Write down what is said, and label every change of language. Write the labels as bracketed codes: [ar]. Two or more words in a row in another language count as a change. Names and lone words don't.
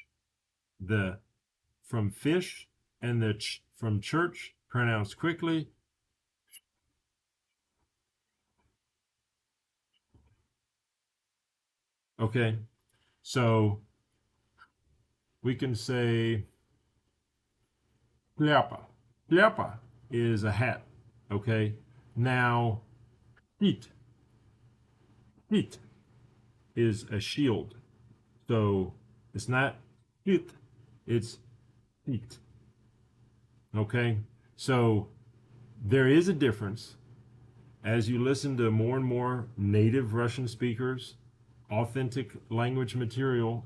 [en] The from fish and the from church pronounced quickly. Okay, so we can say pляпа. Pляпа is a hat. Okay, now pit. Pit is a shield. So it's not pit, it's pit. Okay, so there is a difference as you listen to more and more native Russian speakers, authentic language material.